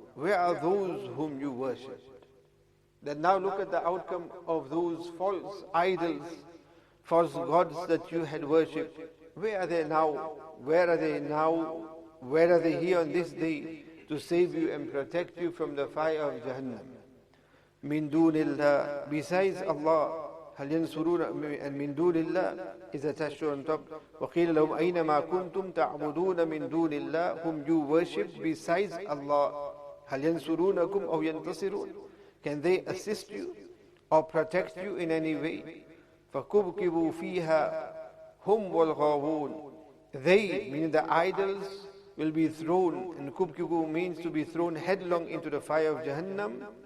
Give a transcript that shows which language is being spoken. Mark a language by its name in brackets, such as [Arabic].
[English] Where are those whom you worship? Then now look at the outcome of those false idols, false gods that you had worshipped. Where are they now? Where are they now? Where are they here on this day to save you and protect you from the fire of Jahannam? Min dunillah, besides Allah. [Arabic] هل ينصرون, [English] and min dunillah is attached on top. [Arabic] وَقِيلَ لَهُمْ أَيْنَمَا كُنْتُمْ تَعْبُدُونَ مِن دُونِ اللَّهِ, [English] whom you worship besides Allah. [Arabic] هل ينصرونكم أو ينتصرون. [English] Can they assist you or protect you in any way? [Arabic] فَكُبْكِبُوا فِيهَا هُمْ وَالْغَاوُونَ. [English] They, meaning the idols, will be thrown, and kubkibu means to be thrown headlong into the fire of Jahannam.